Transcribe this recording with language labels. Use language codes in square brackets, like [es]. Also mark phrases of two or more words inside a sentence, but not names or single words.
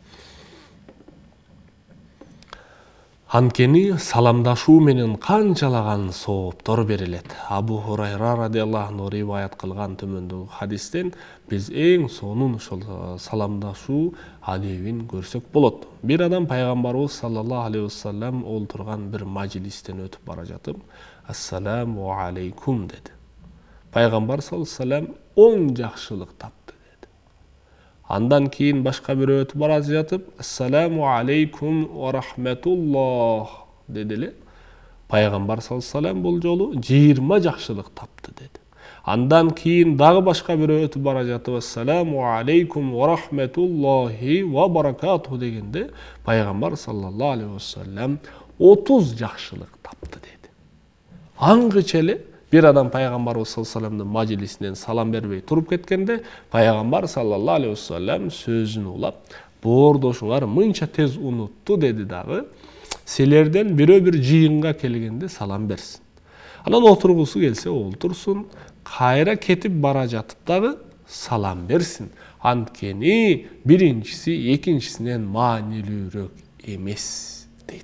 [ky] Анткени саламдашуу менен канчалаган сооптор берилет. Абу Хурайра [ar] رضي الله عنه [ky] риваят кылган төмөндөгү хадистен биз эң сонун ошол саламдашуу адебин көрсөк болот. Бир адам пайгамбарыбыз [ar] صلى الله عليه وسلم [ky] олтурган бир мажлистен өтүп бара жатып, [ar] السلام عليكم [ky] деди. Пайгамбар [ar] صلى الله عليه وسلم [ky] 10 жакшылык тапты. Андан кийин башка бирөө өтүп бара жатып, [ar] السلام عليكم ورحمة الله [ky] дедиле. Пайгамбар [ar] صلى الله عليه وسلم [ky] бул жолу 20 жакшылык тапты деди. Андан кийин дагы башка бирөө өтүп бара жатып, [ar] السلام عليكم ورحمة الله وبركاته [ky] дегенде, пайгамбар [ar] صلى الله عليه وسلم [ky] 30 жакшылык тапты деди. Аңгыча эле бир адам пайгамбарыбыз [ar] صلى الله عليه وسلم [ky] мажлисинен салам бербей туруп кеткенде, пайгамбар [ar] صلى الله عليه وسلم [ky] сөзүн улап, боордошуңар мынча тез унутту деди дагы, силерден бирөө бир жыйынга келгенде салам берсин. Анан отургусу келсе олтурсун, кайра кетип бара жатып дагы салам берсин. Анткени биринчиси экинчисинен маанилүүрөөк эмес дейт.